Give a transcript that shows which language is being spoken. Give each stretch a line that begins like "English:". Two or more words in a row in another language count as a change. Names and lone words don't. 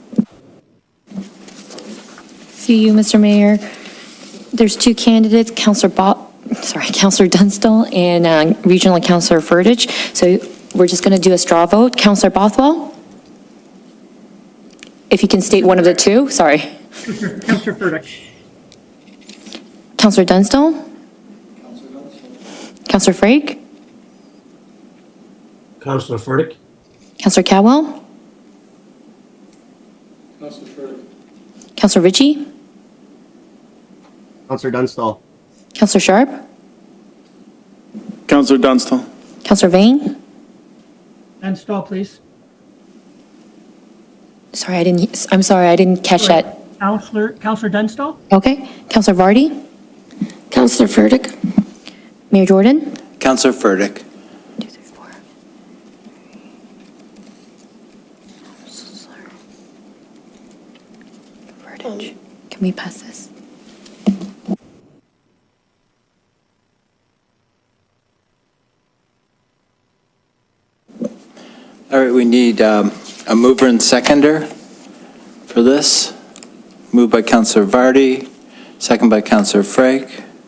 English: Through you, Mr. Mayor, there's two candidates, Councillor Dunstall and Regional Councillor Furtick. So we're just going to do a straw vote. Councillor Bothwell? If you can state one of the two, sorry. Councillor Furtick. Councillor Dunstall? Councillor Frake? Councillor Furtick. Councillor Cadwell? Councillor Furtick. Councillor Ritchie? Councillor Dunstall. Councillor Sharp? Councillor Dunstall. Councillor Bain? Dunstall, please. I'm sorry, I didn't catch that. Councillor Dunstall? Okay. Councillor Vardy? Councillor Furtick. Mayor Jordan? Councillor Furtick. 2, 3, 4. Furtick. Can we pass this? All right, we need a mover and seconder for this. Moved by Councillor Vardy, second by Councillor Frake.